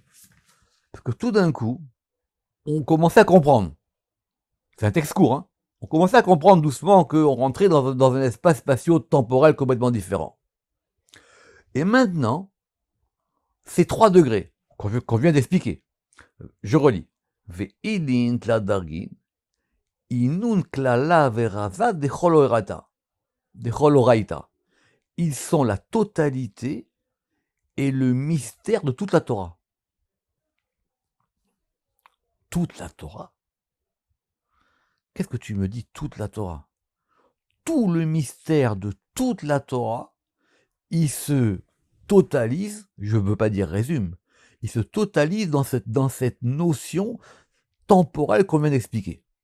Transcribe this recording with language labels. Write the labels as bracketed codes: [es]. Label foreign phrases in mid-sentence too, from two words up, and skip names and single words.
[fr] Parce que tout d'un coup, on commençait à comprendre. C'est un texte court, hein. On commençait à comprendre doucement qu'on rentrait dans un espace spatio-temporel complètement différent. Et maintenant, c'est 3 degrés qu'on vient d'expliquer. Je relis. [arc] ואלין תלת דרגין, אינון כללא ורזא דכל אורייתא. [fr] Ils sont la totalité et le mystère de toute la Torah. Toute la Torah? Qu'est-ce que tu me dis, toute la Torah? Tout le mystère de toute la Torah, il se totalise, je ne veux pas dire résume, il se totalise dans cette notion temporelle qu'on vient d'expliquer.